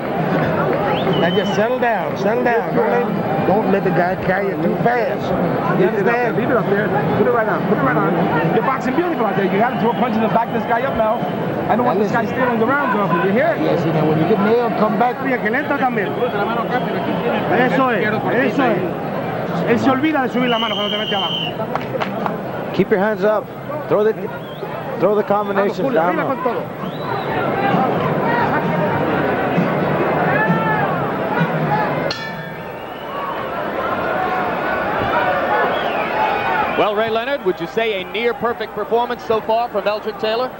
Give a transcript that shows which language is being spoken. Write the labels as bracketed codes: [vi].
[en] Now just settle down. Settle down. Don't let the guy carry you too fast. You understand? Leave it up there. Put it right on. Put it right on. You're boxing beautiful out there. You got to throw a punch in the back of this guy up now. I don't want this guy stealing the rounds off you. You hear it? Yes, you know, when you get nailed, come back. [es] Que le entra también. Eso es. Eso es. Él se olvida de subir la mano cuando te mete abajo. [en] Keep your hands up. Throw the combinations down. Well, Ray Leonard, would you say a near-perfect performance so far from Meldrick Taylor?